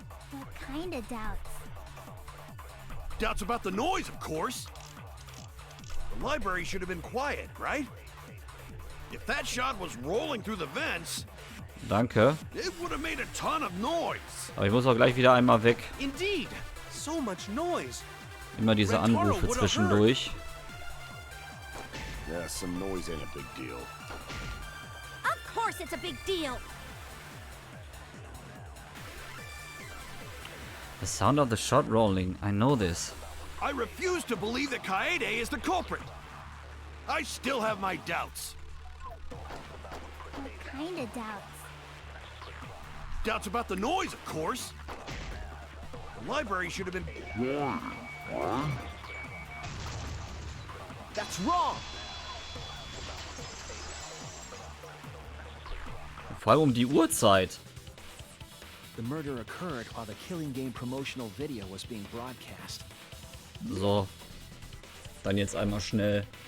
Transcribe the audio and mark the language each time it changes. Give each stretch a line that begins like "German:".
English: What kind of doubts? Doubts about the noise, of course. The library should have been quiet, right? If that shot was rolling through the vents,
German: Danke.
English: it would have made a ton of noise.
German: Aber ich muss auch gleich wieder einmal weg.
English: Indeed, so much noise.
German: Immer diese Anrufe zwischendurch.
English: Yeah, some noise ain't a big deal. Of course it's a big deal. The sound of the shot rolling. I know this. I refuse to believe that Kaede is the culprit. I still have my doubts. What kind of doubts? Doubts about the noise, of course. The library should have been... That's wrong.
German: Vor allem um die Uhrzeit.
English: The murder occurred while the Killing Game promotional video was being broadcast.
German: So. Dann jetzt einmal schnell.